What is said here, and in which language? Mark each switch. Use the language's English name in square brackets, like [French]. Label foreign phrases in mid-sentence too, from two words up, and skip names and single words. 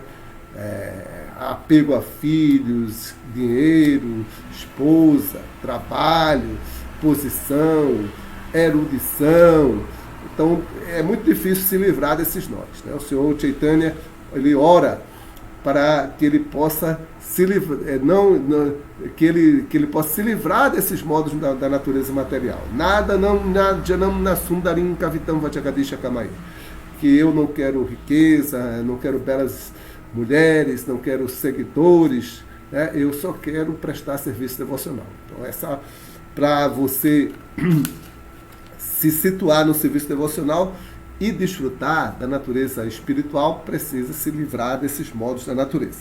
[Portuguese] Apego a filhos, dinheiro, esposa, trabalho, posição, erudição. Então, é muito difícil se livrar desses nós. Né? O Senhor Chaitanya, ele ora para que ele possa se livrar, que ele possa se livrar desses modos da natureza material. [Sanskrit] Janam nasundarim kavitam vajagadisha kamai. [Portuguese] Que eu não quero riqueza, não quero belas mulheres, não quero seguidores, né? Eu só quero prestar serviço devocional. Então, para você se situar no serviço devocional e desfrutar da natureza espiritual, precisa se livrar desses modos da natureza.